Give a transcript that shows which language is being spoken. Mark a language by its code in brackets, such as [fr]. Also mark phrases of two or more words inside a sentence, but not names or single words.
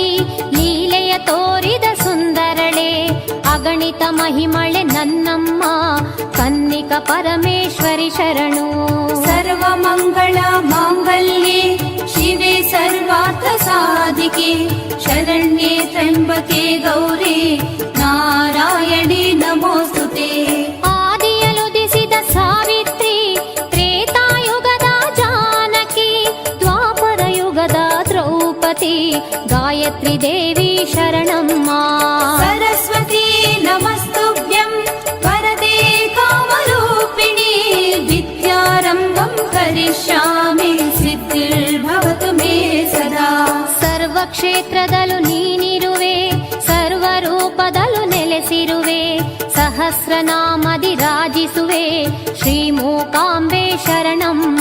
[kn] ಲೀಲೆಯ ತೋರಿದ ಸುಂದರಳೆ ಅಗಣಿತ ಮಹಿಮಳೆ ನನ್ನಮ್ಮ ಕನ್ನಿಕ ಪರಮೇಶ್ವರಿ ಶರಣು. [sa] सर्वमङ्गल माङ्गल्ये शिवे सर्वार्थ साधिके शरण्ये त्र्यम्बके गौरी नारायणी नमोस्तुते. [kn] ಆದಿಯಲುದಿಸಿದ ಸಾವಿತ್ರಿ ತ್ರೇತಾಯುಗದ ಜಾನಕಿ ದ್ವಾ ಸಾವಿತ್ರಿ ದೇವಿ ಶರಣಮ್ಮ. [sa] सरस्वती नमस्तुभ्यं वरदे कामरूपिणी विद्यारम्भं करिष्यामि सिद्धिर्भवतु मे सदा. [kn] ಸರ್ವ ಕ್ಷೇತ್ರದಲ್ಲೂ ನೀನಿರುವೆ, ಸರ್ವ ರೂಪದಲ್ಲೂ ನೆಲೆಸಿರುವೆ, ಸಹಸ್ರನಾಮದಿ ರಾಜಿಸುವೆ ಶ್ರೀ ಮೂಕಾಂಬೆ ಶರಣಮ್ಮ.